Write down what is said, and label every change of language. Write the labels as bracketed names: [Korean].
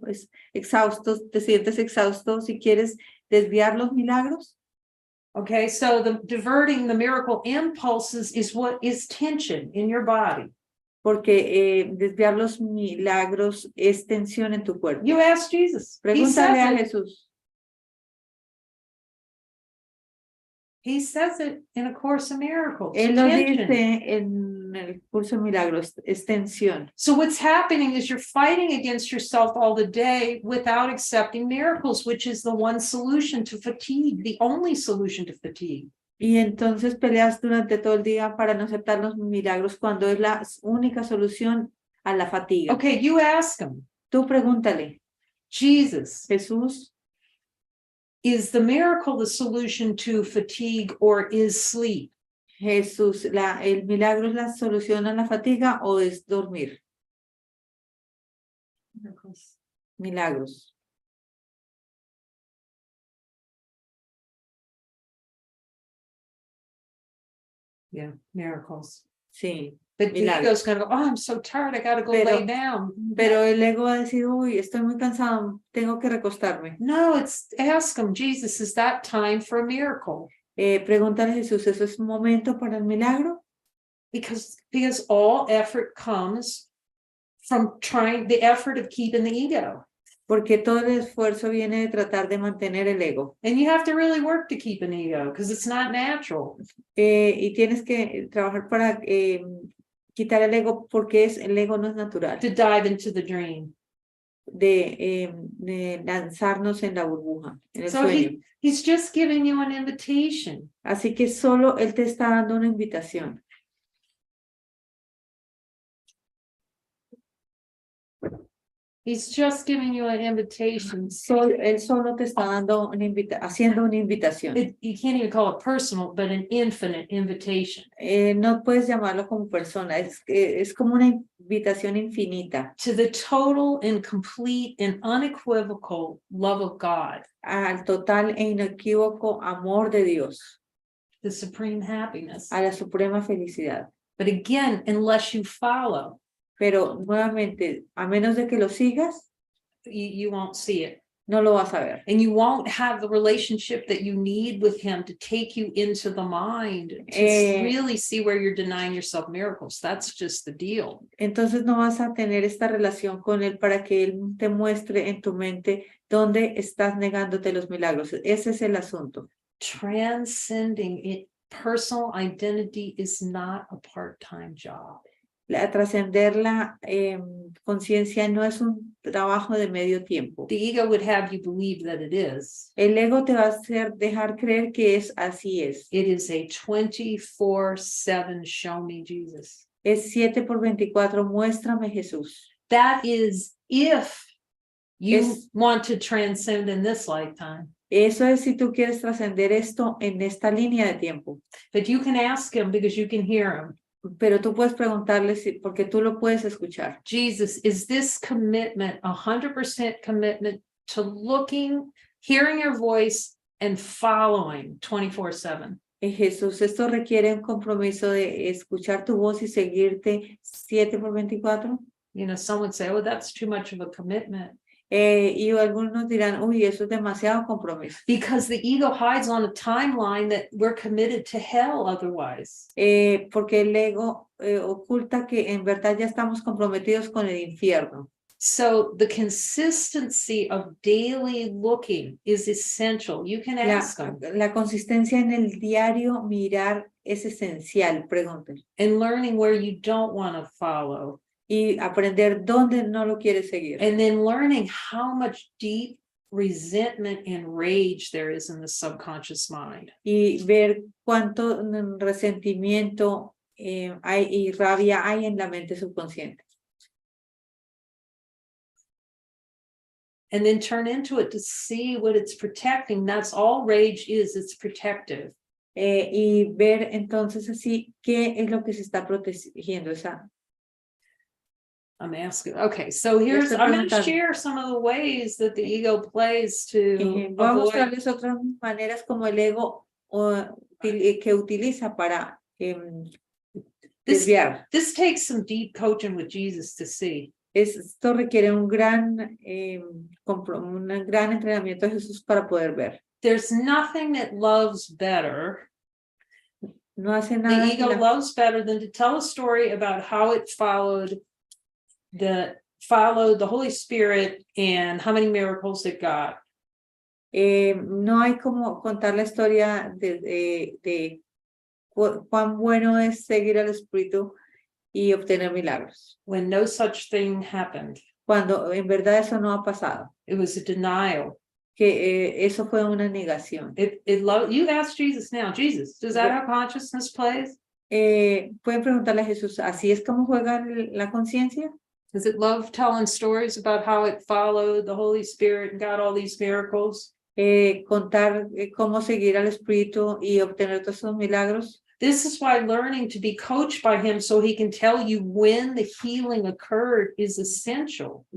[Spanish] ¿Es exhausto? ¿Te sientes exhausto si quieres desviar los milagros? [English] Okay, so the diverting the miracle impulses is what is tension in your body. [Spanish] Porque desviar los milagros es tensión en tu cuerpo. [English] You ask Jesus. [Spanish] Pregúntale a Jesús. [English] He says it in A Course in Miracles. [Spanish] Él lo [English] Tension. [Spanish] dice en el curso de milagros, es tensión. [English] So what's happening is you're fighting against yourself all the day without accepting miracles, which is the one solution to fatigue, the only solution to fatigue. [Spanish] Y entonces peleas durante todo el día para no aceptar los milagros cuando es la única solución a la fatiga. [English] Okay, you ask him, [Spanish] Tú pregúntale, [English] Jesus, [Spanish] Jesús, [English] is the miracle the solution to fatigue or is sleep? [Spanish] Jesús, el milagro es la solución a la fatiga o es dormir? Milagros. [English] Yeah, miracles. [Spanish] Sí. [English] But the [Spanish] Milagros. [English] ego's gonna go, oh, I'm so tired, I gotta go lay down. [Spanish] Pero el ego va a decir, uy, estoy muy cansado, tengo que recostarme. [English] No, it's ask him, Jesus, is that time for a miracle? [Spanish] Pregúntale a Jesús, ¿eso es un momento para el milagro? [English] Because all effort comes from trying the effort of keeping the ego. [Spanish] Porque todo el esfuerzo viene de tratar de mantener el ego. [English] And you have to really work to keep an ego because it's not natural. [Spanish] Y tienes que trabajar para quitar el ego porque el ego no es natural. [English] To dive into the dream. [Spanish] De lanzarnos en la burbuja, en el [English] So [Spanish] sueño. [English] he's just giving you an invitation. [Spanish] Así que solo él te está dando una invitación. [English] He's just giving you an invitation. [Spanish] Él solo te está dando haciendo una invitación. [English] You can't even call it personal, but an infinite invitation. [Spanish] No puedes llamarlo como persona, es como una invitación infinita. [English] To the total and complete and unequivocal love of God. [Spanish] Al total e inequívoco amor de Dios. [English] The supreme happiness. [Spanish] A la suprema felicidad. [English] But again, unless you follow. [Spanish] Pero nuevamente, a menos de que lo sigas, [English] you won't see it. [Spanish] No lo vas a ver. [English] And you won't have the relationship that you need with him to take you into the mind to really see where you're denying yourself miracles. That's just the deal. [Spanish] Entonces no vas a tener esta relación con él para que él te muestre en tu mente dónde estás negándote los milagros. Ese es el asunto. [English] Transcending it, personal identity is not a part-time job. [Spanish] Trascender la conciencia no es un trabajo de medio tiempo. [English] The ego would have you believe that it is. [Spanish] El ego te va a hacer dejar creer que así es. [English] It is a 24/7 show me Jesus. [Spanish] Es 7/24, muéstrame Jesús. [English] That is if you want to transcend in this lifetime. [Spanish] Eso es si tú quieres trascender esto en esta línea de tiempo. [English] But you can ask him because you can hear him. [Spanish] Pero tú puedes preguntarle porque tú lo puedes escuchar. [English] Jesus, is this commitment 100% commitment to looking, hearing your voice and following 24/7? [Spanish] Jesús, esto requiere un compromiso de escuchar tu voz y seguirte 7/24. [English] You know, some would say, oh, that's too much of a commitment. [Spanish] Y algunos dirán, uy, eso es demasiado compromiso. [English] Because the ego hides on a timeline that we're committed to hell otherwise. [Spanish] Porque el ego oculta que en verdad ya estamos comprometidos con el infierno. [English] So the consistency of daily looking is essential. You can ask them. [Spanish] La consistencia en el diario mirar es esencial, pregúntale. [English] And learning where you don't want to follow. [Spanish] Y aprender dónde no lo quieres seguir. [English] And then learning how much deep resentment and rage there is in the subconscious mind. [Spanish] Y ver cuánto resentimiento hay y rabia hay en la mente subconsciente. [English] And then turn into it to see what it's protecting. That's all rage is, it's protective. [Spanish] Y ver entonces así qué es lo que se está protegiendo. [English] I'm asking. Okay, so I'm going to share some of the ways that the ego plays to [Spanish] Voy a mostrarles otras maneras como el ego que utiliza para desviar. [English] This takes some deep coaching with Jesus to see. [Spanish] Esto requiere un gran entrenamiento de Jesús para poder ver. [English] there's nothing that loves better. [Spanish] No hace [English] The [Spanish] nada. [English] ego loves better than to tell a story about how it followed the Holy Spirit and how many miracles it got. [Spanish] No hay como contar la historia de cuán bueno es seguir al Espíritu y obtener milagros. [English] When no such thing happened. [Spanish] Cuando en verdad eso no ha pasado. [English] It was a denial. [Spanish] Que eso fue una negación. [English] You ask Jesus now, Jesus, does that how consciousness plays? [Spanish] Pueden preguntarle a Jesús, ¿así es como juega la conciencia? [English] Does it love telling stories about how it followed the Holy Spirit and got all these miracles? [Spanish] Contar cómo seguir al Espíritu y obtener todos esos milagros. [English] This is why learning to be coached by him so he can tell you when the healing occurred is essential.